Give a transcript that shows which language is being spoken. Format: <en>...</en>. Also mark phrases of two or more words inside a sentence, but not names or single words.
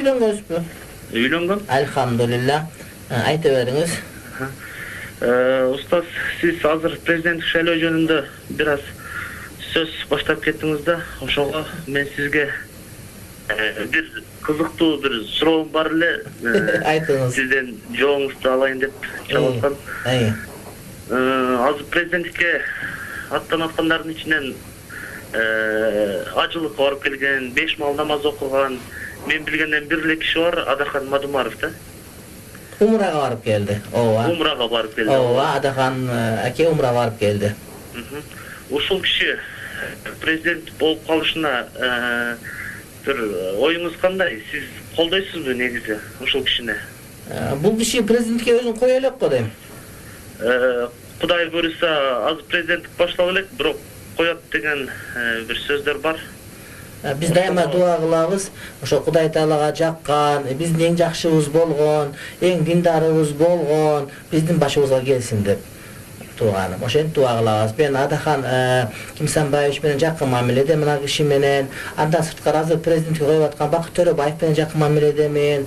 <ky>үйлөнгөнсүзбү? Үйлөнгөн. Алхамдулиллах. Айта бериңиз. Устаз, siz азыр президенттик шайлоо жөнүндө бир аз сөз баштап кеттиңиз да, ошого мен сизге бир кызыктуу бир суроом бар эле. Айтыңыз. Сизден жообуңузду алайын деп чалып аткам. Азыр президенттикке аттанып аткандардын ичинен ажылыкка барып келген, 5 мал намаз окуган, мен билгенден бир эле киши бар, Адахан Мадумаров да. Умрага барып келди. Ооба. Умрага барып келди. Ооба, Адахан аке умра барып келди. Ушул киши президент болуп калышына бир оюңуз кандай? Сиз колдойсузбу негизи ушул кишини? Бул киши президентке өзүн кое элек го дейм. Кудай буйруса, азыр президенттик башталып элек, бирок коёт деген бир сөздөр бар. Биз дайыма дуа кылабыз. Ошо Кудай Таалага жаккан, биздин эң жакшыбыз болгон, эң диндарыбыз болгон, биздин башыбызга келсин деп туганым. Ошентип дуа кылабыз. Мен Адахан Кимсанбаевич менен жакын мамиледе мына киши менен, андан сырткары азыр президентке коюп аткан Бакыт Төрөбаев менен жакын мамиледемин.</ky>